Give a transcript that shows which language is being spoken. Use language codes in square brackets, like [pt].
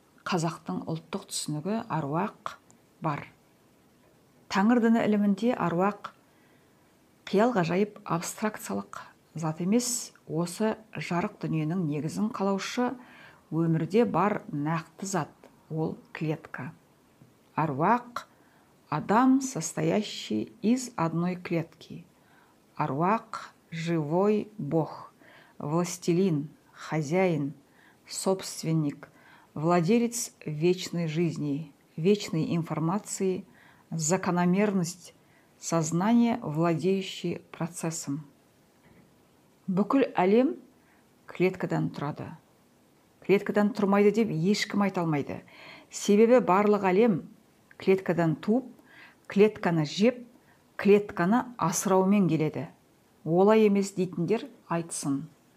[kk] Қазақтың ұлттық түсінігі аруақ бар. Тәңір діні ілімінде аруақ қиял ғажайып абстракциялық зат емес, осы жарық дүниенің негізін қалаушы өмірде бар нақты зат, ол клетка. [ru] Аруақ адам, состоящий из одной клетки. Аруақ живой Бог, властелин, хозяин, собственник, владелец вечной жизни, вечной информации, закономерность, сознание, владеющий процессом. [kk] Бүкіл әлем клеткадан тұрады. Клеткадан тұрмайды деп ешкім айта алмайды. Себебі барлық әлем клеткадан туып, клетканы жеп, клетканы асыраумен келеді. Олай емес дейтіндер айтсын.